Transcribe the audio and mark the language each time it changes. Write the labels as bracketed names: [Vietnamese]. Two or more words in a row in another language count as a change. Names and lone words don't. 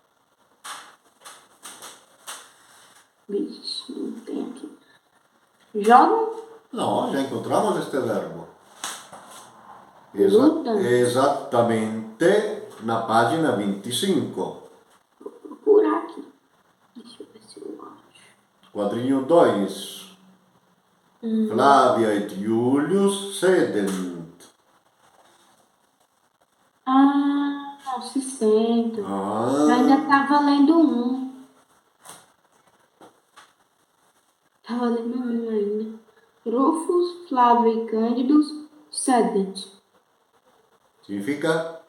[Portuguese] Vixe, não tem aqui. Jogam? No, já encontramos este verbo. Lutam. [Italian] Esattamente na pagina 25. [Portuguese] Vou procurar aqui. Deixa eu ver se eu acho. Quadrinho 2. [Latin] Flavia et Julius sedent. [Portuguese] Não se sentam. Eu Ah, ainda estava lendo um. Estava lendo um ainda. [Latin] Rufus, Flávio e Cândidos sedent. [Portuguese] significa